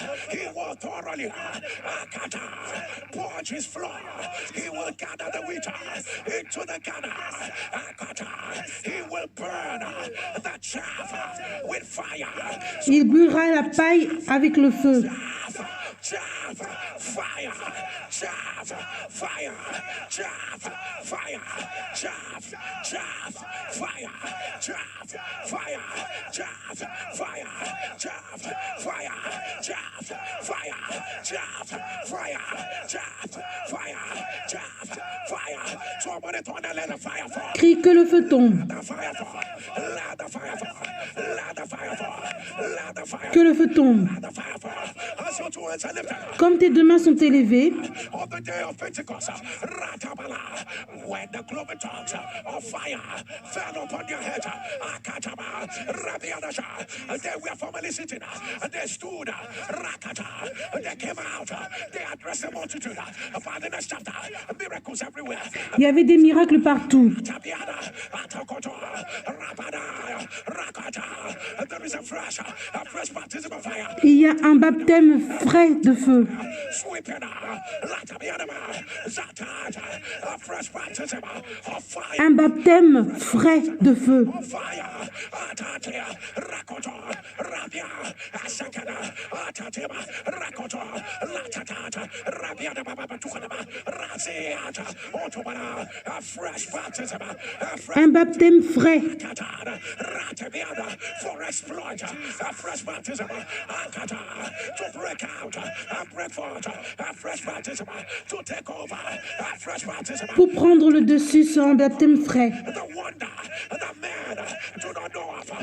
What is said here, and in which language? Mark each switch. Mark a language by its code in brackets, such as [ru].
[en] He will thoroughly Akata, purge his floor. He will gather the wheat into the gather. Akata, he will burn the chaff with fire. [fr] il brûlera la paille avec le feu. [en] Chaff, fire, chaff, fire, chaff, fire, chaff, chaff, fire, chaff, fire, chaff, fire, chaff, fire, chaff, fire, chaff, fire, chaff, fire, chaff, fire. Somebody turn the little fire for. [fr] Crie que le feu tombe. [en] The fire for. Let the fire for. Let the fire for. Let the fire. [fr] Que le feu tombe. [en] Let the fire for. As your two hands are lifted. [fr] Comme tes deux mains sont élevées, [en] On the day of Pentecost, Ratabala, when the cloven tongues of fire fell upon their heads, Akataba, Rabianasha, they were formerly sitting, they stood, Rakata, they came out, they addressed the multitude, by the next chapter, miracles everywhere. [fr] il y avait des miracles partout. [en] Tabiana, Atakoto, Rabada, Rakata, there is a fresh baptism of fire. [fr] Il y a un baptême frais de feu. [en] Sweeping, a fresh baptism of fire. [fr] Un baptême frais de feu. Fire, Atatea, Rakoto, Rabia, Asakana, Atatema, Rakoto, Latata, Rabia, the Baba Tukanaba, Raziata, Otobana, a fresh baptism, a fresh Un baptême frais. [en] Katana, Ratabiana, for exploit, a fresh baptism, Akata, to break out, a break forth, a fresh baptism, to take over, a fresh baptism. [fr] Pour prendre le dessus sur un baptême frais. [en] The wonder, the man, do not know of.